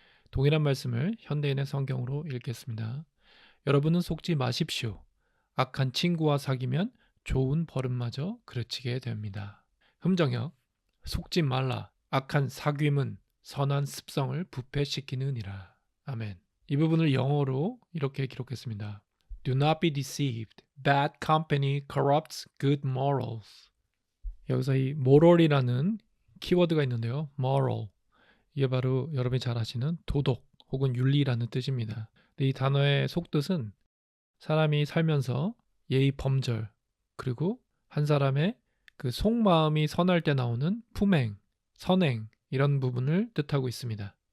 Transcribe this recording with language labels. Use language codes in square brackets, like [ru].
[ko] 동일한 말씀을 현대인의 성경으로 읽겠습니다. 여러분은 속지 마십시오. 악한 친구와 사귀면 좋은 버릇마저 그르치게 됩니다. 흠정역 속지 말라 악한 사귐은 선한 습성을 부패시키느니라. 아멘. 이 부분을 영어로 이렇게 기록했습니다. [en] Do not be deceived. Bad company corrupts good morals. [ko] 여기서 이 moral이라는 키워드가 있는데요. [en] moral. [ko] 이게 바로 여러분이 잘 아시는 도덕 혹은 윤리라는 뜻입니다. 이 단어의 속뜻은 사람이 살면서 예의 범절 그리고 한 사람의 그 속마음이 선할 때 나오는 품행, 선행 이런 부분을 뜻하고 있습니다.